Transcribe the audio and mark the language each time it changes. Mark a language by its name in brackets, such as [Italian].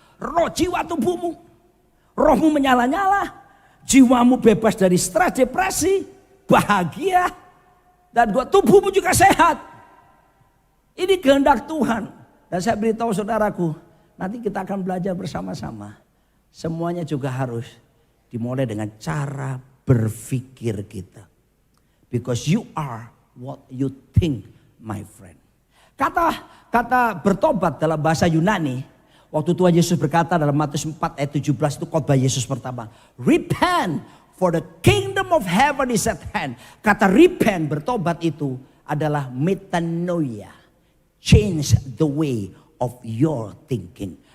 [Indonesian] Roh, jiwa, tubuhmu. Rohmu menyala-nyala, jiwamu bebas dari stres, depresi, bahagia. Dan tubuhmu juga sehat. Ini kehendak Tuhan. Dan saya beritahu saudaraku, nanti kita akan belajar bersama-sama. Semuanya juga harus dimulai dengan cara berpikir kita. [English] Because you are what you think, my friend. [Indonesian] Kata bertobat dalam bahasa Yunani, waktu Tuhan Yesus berkata dalam Matius 4 ayat 17 itu khotbah Yesus pertama. [English] Repent, for the kingdom of heaven is at hand. [Indonesian] Kata repent, bertobat itu adalah metanoia. [English] Change the way of your thinking.